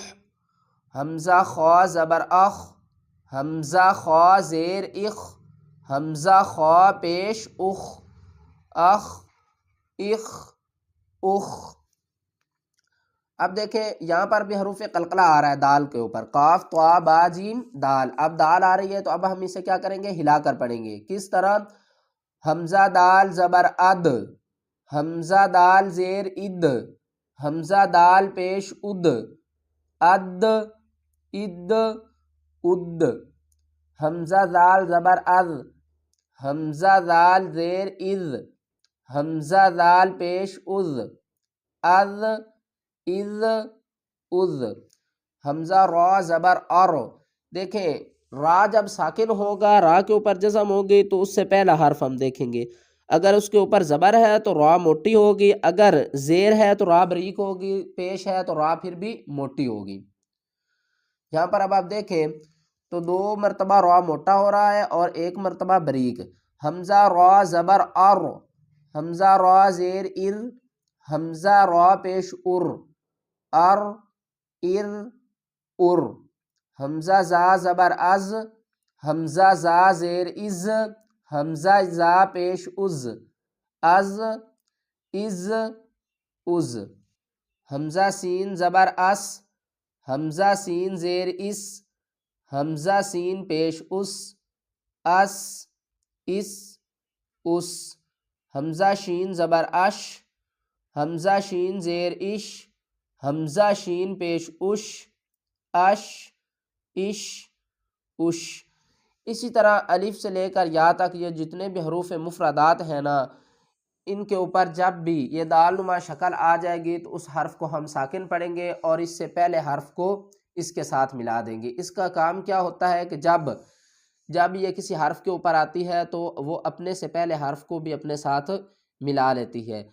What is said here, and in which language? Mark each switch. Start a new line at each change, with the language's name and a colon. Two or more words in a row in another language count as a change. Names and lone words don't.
Urdu: حمزہ خا زبر اخ، حمزہ خا زیر اخ، حمزہ خا پیش اخ، اخ، اخ، اخ۔ اب دیکھیں یہاں پر بھی حروف قلقلہ آ رہا ہے دال کے اوپر، قاف، طا، با، جیم، دال۔ اب دال آ رہی ہے تو اب ہم اسے کیا کریں گے؟ ہلا کر پڑھیں گے۔ کس طرح؟ حمزہ دال زبر اد، حمزہ دال زیر اد، حمزہ دال پیش اد، اد، اد، اد۔ حمزہ دال زبر از، حمزہ دال زیر از، حمزہ دال پیش از، از، از، از۔ حمزہ را زبر ار۔ دیکھیں را جب ساکن ہوگا، را کے اوپر جزم ہوگی تو اس سے پہلا حرف ہم دیکھیں گے۔ اگر اس کے اوپر زبر ہے تو را موٹی ہوگی، اگر زیر ہے تو را بریک ہوگی، پیش ہے تو را پھر بھی موٹی ہوگی۔ یہاں پر اب آپ دیکھیں تو 2 مرتبہ را موٹا ہو رہا ہے اور 1 مرتبہ بریک۔ حمزہ را زبر ار، حمزہ را زیر ار، حمزہ را پیش ار، ار، ار، ار۔ حمزہ زا زبر از، حمزہ زا زیر از، حمزہ زا پیش از، از، از، از۔ حمزہ سین زبر اس، حمزہ سین زیر اس، حمزہ سین پیش اس، اس، اس، اس۔ حمزہ شین زبر اش، حمزہ شین زیر اش، حمزہ شین پیش اش، اش، اش، اش۔ اسی طرح الف سے لے کر یا تک یہ جتنے بھی حروف مفردات ہیں نا، ان کے اوپر جب بھی یہ دال نما شکل آ جائے گی تو اس حرف کو ہم ساکن پڑھیں گے اور اس سے پہلے حرف کو اس کے ساتھ ملا دیں گے۔ اس کا کام کیا ہوتا ہے کہ جب یہ کسی حرف کے اوپر آتی ہے تو وہ اپنے سے پہلے حرف کو بھی اپنے ساتھ ملا لیتی ہے۔